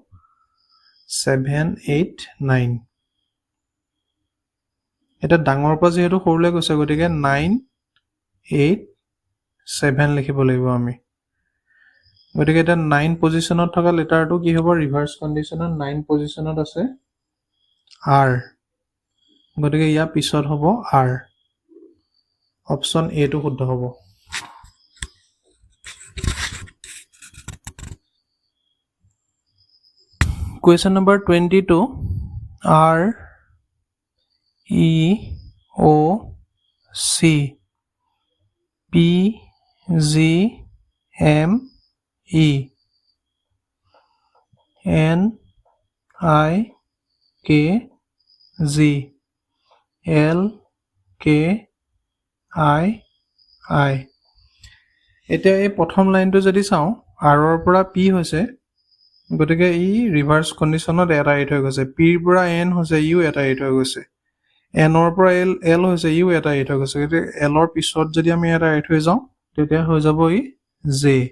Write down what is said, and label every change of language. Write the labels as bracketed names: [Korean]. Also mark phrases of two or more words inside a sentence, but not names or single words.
[Assamese] 7 8 9 এটা ডাঙৰৰ পৰা যেহেতু সৰুলৈ গৈছে গতিকে 9 8 7 লিখিব লাগিব আমি গতিকে এটা 9 পজিশ্যনত থকা লেটাৰটো কি হ'ব [English] reverse conditionত [Assamese] 9 পজিশ্যনত আছে R গতিকে ইয়াৰ পিছত হ'ব R [English] option A [Assamese] টো শুদ্ধ হ'ব [English] question number 22 R E O C P G M E N I K G L K I [Assamese] I এতিয়া এই প্ৰথম লাইনটো যদি চাওঁ R ৰ পৰা P হৈছে গতিকে ই [English] reverse conditionত [Assamese] এটা এৰি থৈ গৈছে P ৰ পৰা N হৈছে ইও এটা এৰি থৈ গৈছে N ৰ পৰা L হৈছে ইও এটা এৰি থৈ গৈছে গতিকে L ৰ পিছত যদি আমি এটা এৰি থৈ যাওঁ তেতিয়া হৈ যাব ই J